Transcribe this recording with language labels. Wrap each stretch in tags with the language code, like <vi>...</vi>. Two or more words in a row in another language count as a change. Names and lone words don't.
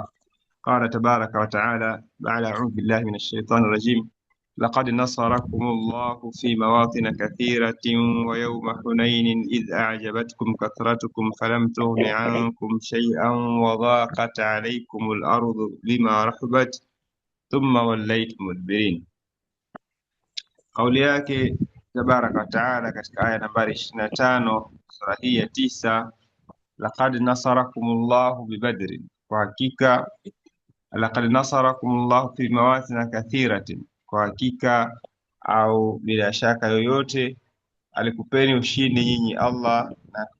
<ar>قال تبارك وتعالى بعد أعوذ بالله من الشيطان الرجيم: لقد نصركم الله في مواطن كثيرة ويوم حنين إذ أعجبتكم كثرتكم فلم تغن عنكم شيئا وضاقت عليكم الأرض بما رحبت ثم وليتم مدبرين.</ar> <sw>Kauli yake</sw> <ar>تبارك وتعالى</ar> <sw>katika aya nambari 25 sura hii ya 9,</sw> <ar>لقد نصركم الله ببدر,</ar> <sw>kwa hakika</sw> <ar>لقد نصركم الله في مواطن كثيرة,</ar> <sw>kwa hakika au bila shaka yoyote alikupeni ushindi nyinyi Allah na</sw>